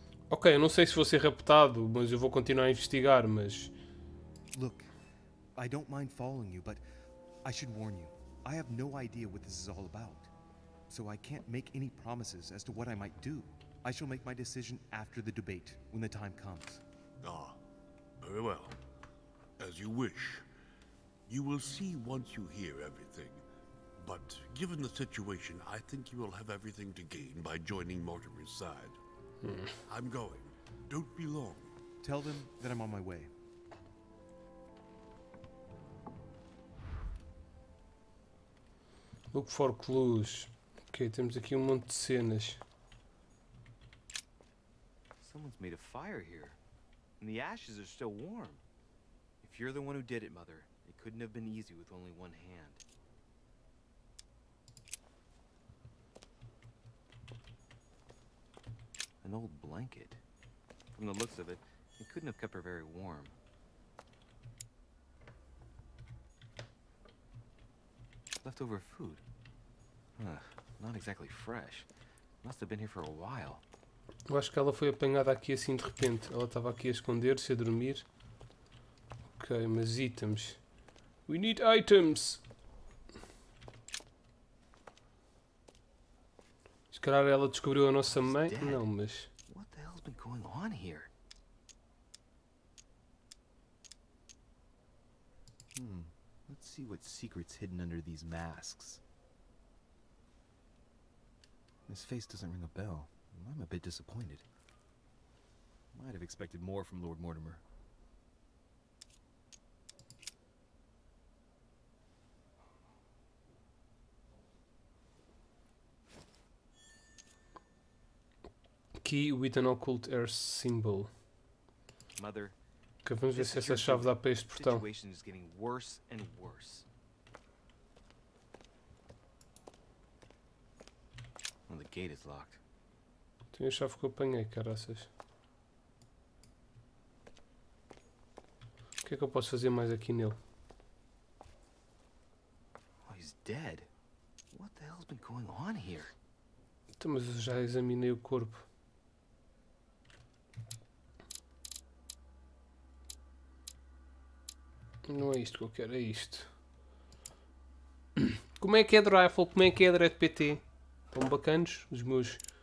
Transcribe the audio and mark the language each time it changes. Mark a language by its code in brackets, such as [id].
[pt] Ok, eu não sei se vou ser raptado, mas eu vou continuar a investigar, mas... [en] Look, I don't mind following you, but I should warn you. I have no idea what this is all about. So I can't make any promises as to what I might do. I shall make my decision after the debate, when the time comes. Ah, very well. As you wish. You will see once you hear everything. But given the situation, I think you will have everything to gain by joining Mortimer's side. I'm going. Don't be long. Tell them that I'm on my way. Look for clues. [pt] Ok, temos aqui um monte de cenas. [en] Someone's made a fire here, and the ashes are still warm. If you're the one who did it, Mother, it couldn't have been easy with only one hand. An old blanket. From the looks of it, it couldn't have kept her very warm. Leftover food. Ugh, not exactly fresh. Must have been here for a while. [pt] Eu acho que ela foi apanhada aqui assim de repente. Ela estava aqui a esconder-se, a dormir. Ok, mas itens. [en] We need items! [pt] Se calhar ela descobriu a nossa mãe. Não, mas... [en] What the hell's been going on here? Let's see what secret's hidden under these masks. His face doesn't ring a bell. I'm a bit disappointed. Might have expected more from Lord Mortimer. Key with an occult air symbol. Mother, [pt] Ok, vamos ver se essa chave dá para este [en] the [pt] portão. [en] situation is getting worse and worse. Well, the gate is locked. [pt] Tem a chave que eu apanhei, caraças. O que é que eu posso fazer mais aqui nele? [en] Oh, he's dead. What the hell's been going on here? [pt] Então, mas eu já examinei o corpo. Não é isto que eu quero, é isto. Como é que é de rifle? Como é que é de red PT? Estão bacanos? Os meus...